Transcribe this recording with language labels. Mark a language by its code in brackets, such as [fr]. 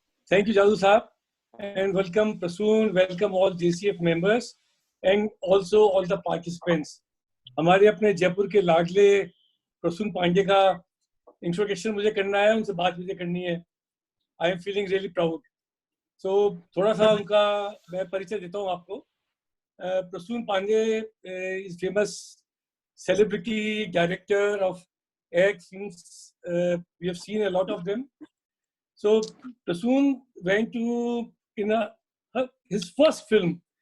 [en] Thank you, Jadoo Saab, and welcome Prasoon, welcome all JCF members, and also all the participants. [hi] हमारे अपने जयपुर के लाडले प्रसून पांडे का introduction मुझे करना है, उनसे बात मुझे करनी है. [en] I am feeling really proud. [hi] So थोड़ा सा उनका मैं परिचय देता हूँ आपको. [en] Prasoon Pandey is famous celebrity director of act films. We have seen a lot of them. So Prasoon went to his first film.